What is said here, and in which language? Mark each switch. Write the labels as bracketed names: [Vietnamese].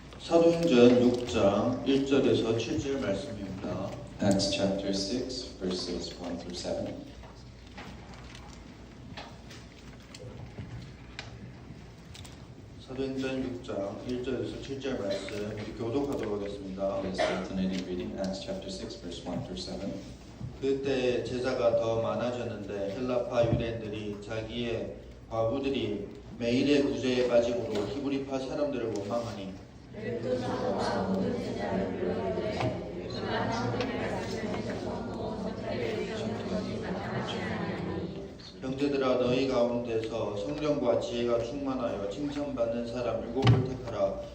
[Korean] 사도행전 6장 1절에서 7절 말씀입니다. [English] Acts chapter 6, verses 1 through 7. [Korean] 사도행전 6장 1절에서 7절 말씀 우리 교독하도록 하겠습니다. [English] Let's alternating reading Acts chapter 6, verse 1 through 7. [Korean] 그때 제자가 더 많아졌는데 헬라파 유대인들이 자기의 과부들이 매일의 구제에 빠짐으로 히브리파 사람들을 원망하니 형제들아 너희 가운데서 성령과 지혜가 충만하여 칭찬받는 사람 7을 택하라.